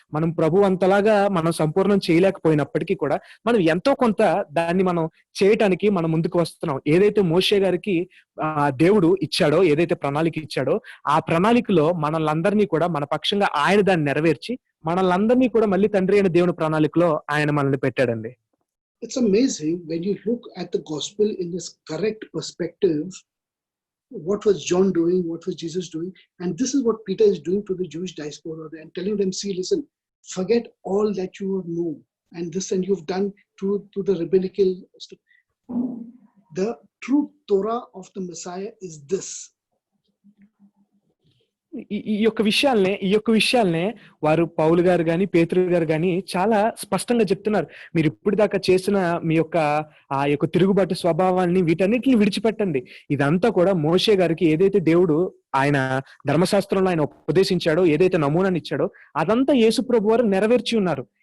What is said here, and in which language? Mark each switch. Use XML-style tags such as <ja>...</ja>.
<te>మనం ప్రభు అంతలాగా మనం సంపూర్ణం చేయలేకపోయినప్పటికీ కూడా మనం ఎంతో కొంత దాన్ని మనం చేయటానికి మనం ముందుకు వస్తున్నాం. ఏదైతే మోషే గారికి దేవుడు ఇచ్చాడో, ఏదైతే ప్రణాళిక ఇచ్చాడో, ఆ ప్రణాళికలో మనల్ని కూడా మన పక్షంగా ఆయన దాన్ని నెరవేర్చి మనల్ని కూడా మళ్ళీ తండ్రి అయిన దేవుని ప్రణాళికలో ఆయన మనల్ని పెట్టాడండి.</te> <en>It's amazing when you look at the gospel in this correct perspective. What was John doing? What was Jesus doing? And this is what Peter is doing to the Jewish diaspora and telling them, see, listen, forget all that you know and this and you've done to the rabbinical stuff. The true Torah of the Messiah is this.</en> <te>ఈ యొక్క విషయాలనే వారు పౌలు గారు గాని పేతురు గారు గాని చాలా స్పష్టంగా చెప్తున్నారు. మీరు ఇప్పుడు దాకా చేసిన మీ యొక్క ఆ యొక్క తిరుగుబాటు స్వభావాన్ని వీటన్నిటిని విడిచిపెట్టండి. ఇదంతా కూడా మోషే గారికి ఏదైతే దేవుడు ఆయన ధర్మశాస్త్రంలో ఆయన ఉపదేశించాడో, ఏదైతే నమూనాని ఇచ్చాడో, అదంతా యేసు ప్రభు వారు నెరవేర్చి ఉన్నారు.</te>